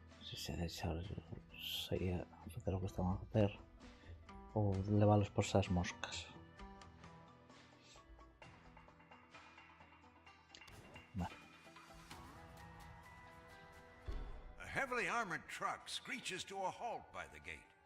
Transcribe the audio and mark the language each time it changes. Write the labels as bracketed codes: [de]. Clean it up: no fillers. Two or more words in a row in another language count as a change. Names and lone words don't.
[gl] se deixar seguir a facer o que están a facer ou levalos por esas moscas. Vale. [en] A heavily armored truck screeches to a halt by the gate.